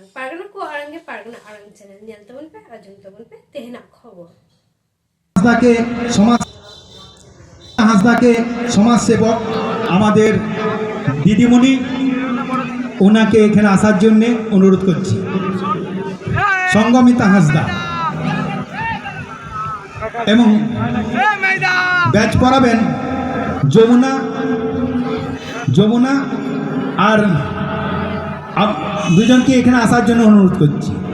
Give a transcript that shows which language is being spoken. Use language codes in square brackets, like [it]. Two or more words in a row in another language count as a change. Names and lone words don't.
[sat] Pargana ko Arang ke Pargana Arang channel nyal tabun pe ajum tabun pe tehna khobor. [bn] হাসদাকে সমাজ সেবক আমাদের দিদিমণি ওনাকে এখানে আসার জন্য অনুরোধ করছি। সঙ্গমিতা হাসদা এবং ব্যাচ করাবেন যমুনা আর দুজনকে এখানে আসার জন্য অনুরোধ করছি।